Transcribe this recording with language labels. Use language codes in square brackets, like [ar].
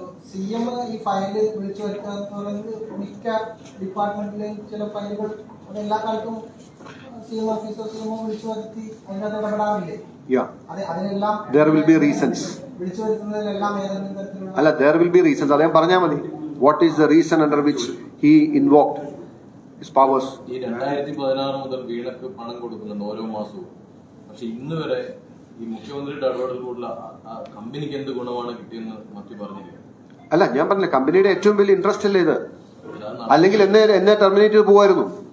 [ml] CM ഈ file വിളിച്ചു വരുത്തുക എന്ന് പറയുന്നത് മിക്ക ഡിപ്പാർട്ട്മെന്റിലെയും ചില ഫയലുകൾ എല്ലാ കാലത്തും CM ഓഫീസോ CMO വിളിച്ചു വരുത്തി അതിനകത്ത് ഇടപെടാറില്ലേ? അതിനെല്ലാം [en] there will be reasons. [ml] വിളിച്ചു വരുത്തുന്നതിലെല്ലാം ഏതെങ്കിലും തരത്തിലുള്ള അല്ല, [en] there will be reasons. [ml] അദ്ദേഹം പറഞ്ഞാൽ മതി [en] what is the reason under which he invoked his powers. [ml] ഈ 2016 മുതൽ വീണക്ക് പണം കൊടുക്കുന്നുണ്ട് ഓരോ മാസവും. പക്ഷെ ഇന്ന് വരെ ഈ മുഖ്യമന്ത്രിയുടെ ഇടപെടലിലൂടെ കമ്പനിക്ക് എന്ത് ഗുണമാണ് കിട്ടിയെന്ന് മറ്റു പറഞ്ഞില്ല. അല്ല, ഞാൻ പറഞ്ഞില്ല, കമ്പനിയുടെ ഏറ്റവും വലിയ ഇൻട്രസ്റ്റ് അല്ലേ ഇത്? അല്ലെങ്കിൽ എന്നെ ടെർമിനേറ്റ് ചെയ്ത് പോവായിരുന്നു.